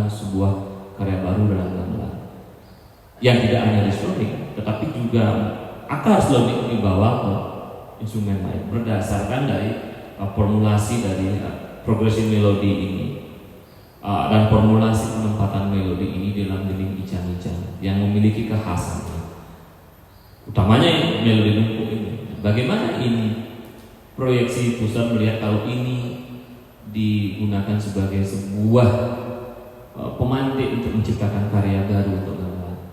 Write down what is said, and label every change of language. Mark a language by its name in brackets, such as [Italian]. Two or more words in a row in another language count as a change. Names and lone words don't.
[Indonesian] sebuah karya baru dalam gamelan yang tidak hanya di sloning, tetapi juga akar sloning dibawa ke instrumen lain berdasarkan dari formulasi dari progresi melodi ini dan formulasi penempatan melodi ini dalam gending ijang-ijang yang memiliki kekhasan, utamanya melodi numpuk ini. Bagaimana ini proyeksi Pusat melihat kalau ini digunakan sebagai sebuah pemantik untuk menciptakan karya baru untuk gamelan?